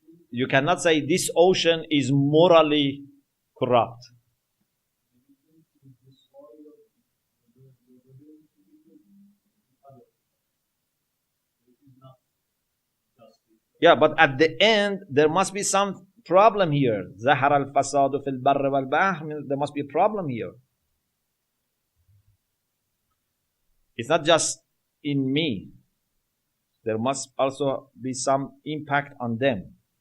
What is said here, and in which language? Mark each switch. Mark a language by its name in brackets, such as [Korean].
[English] You cannot say this ocean is morally corrupt. Yeah, but at the end, there must be some problem here. [Arabic] ظهر الفساد في البر والبحر. [English] There must be a problem here. It's not just in me. There must also be some impact on them.